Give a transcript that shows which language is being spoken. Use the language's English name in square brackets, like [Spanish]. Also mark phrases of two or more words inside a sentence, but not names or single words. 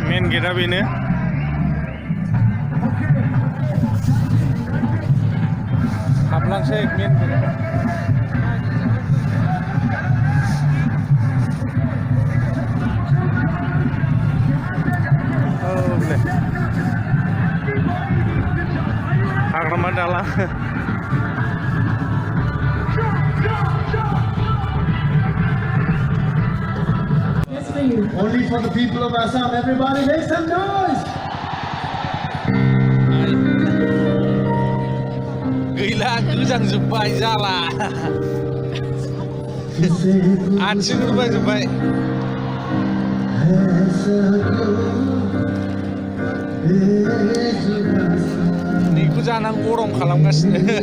[Bodo] गेटआ बेनो हाबलांसै मेन हाग्रामा दालां [English] Only for the people of Assam. Everybody make some noise. [Bodo] गैला गोजांजोब्बाय जाला आथिं रुबायजोब्बाय बेखौ जानानै गरम खालामगासिनो